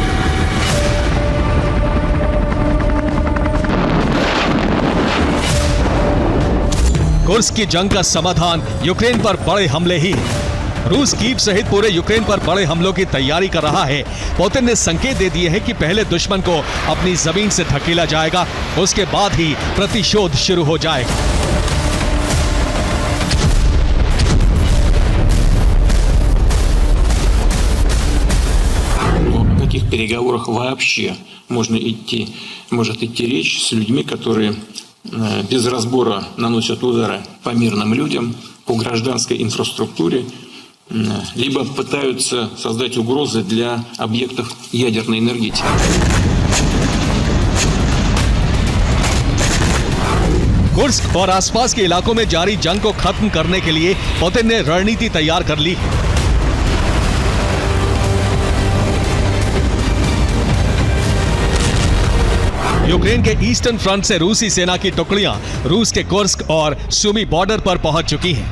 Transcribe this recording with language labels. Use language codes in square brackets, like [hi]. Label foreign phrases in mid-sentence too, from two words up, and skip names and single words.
[hi] कुर्स्क की जंग का समाधान यूक्रेन पर बड़े हमले ही है। रूस कीव सहित पूरे यूक्रेन पर बड़े हमलों की तैयारी कर रहा है। पुतिन ने संकेत दे दिए हैं कि पहले दुश्मन को अपनी जमीन से ढकेला जाएगा, उसके बाद ही प्रतिशोध शुरू हो जाएगा। [ru] каких переговорах вообще может идти речь с людьми, которые без разбора наносят удары по мирным людям, по гражданской инфраструктуре, либо пытаются создать угрозы для объектов ядерной энергетики. [hi] कुर्स्क और आसपास के इलाकों में जारी जंग को खत्म करने के लिए पुतिन ने रणनीति तैयार कर ली है। यूक्रेन के [en] Eastern front [hi] से रूसी सेना की टुकड़ियां रूस के कुर्स्क और सुमी बॉर्डर पर पहुंच चुकी हैं।